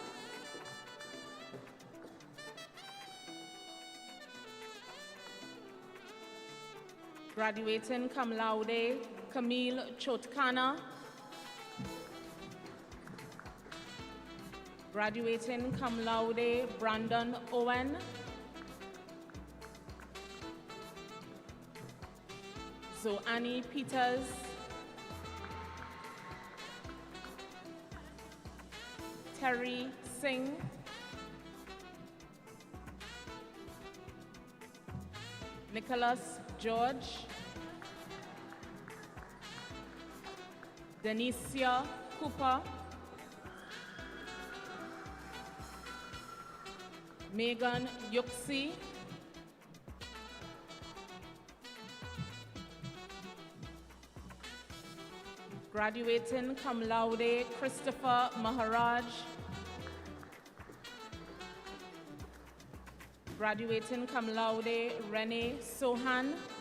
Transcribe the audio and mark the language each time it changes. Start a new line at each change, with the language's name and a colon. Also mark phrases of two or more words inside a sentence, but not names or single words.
English: Graduating
Latin: cum laude,
English: Camille Chotkana. Graduating
Latin: cum laude,
English: Brandon Owen. Zoani Peters. Terry Singh, Nicholas George, Denicia Cooper, Megan Yuxi, graduating
Latin: cum laude
English: Christopher Maharaj, graduating
Latin: cum laude
English: Renee Sohan,